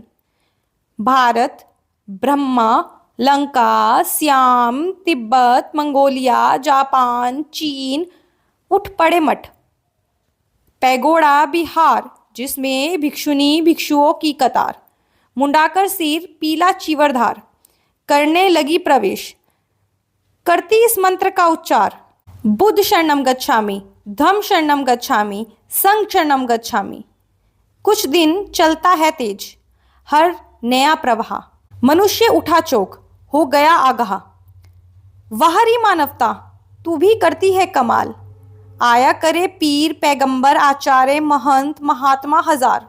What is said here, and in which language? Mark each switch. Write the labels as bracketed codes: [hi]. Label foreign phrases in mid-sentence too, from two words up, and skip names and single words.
[hi] भारत ब्रह्मा लंका श्याम तिब्बत मंगोलिया जापान चीन उठ पड़े मठ। पैगोड़ा बिहार जिसमें भिक्षुनी भिक्षुओं की कतार, मुंडाकर सिर पीला चीवरधार, करने लगी प्रवेश, करती इस मंत्र का उच्चार। [pi] बुद्ध शरणम गच्छामि, धम्म शरणम गच्छामि, संघ शरणम गच्छामि। [hi] कुछ दिन चलता है तेज हर नया प्रवाह, मनुष्य उठा चौक हो गया आगाह। वाहरी मानवता तू भी करती है कमाल, आया करे पीर पैगंबर आचार्य महंत महात्मा हजार।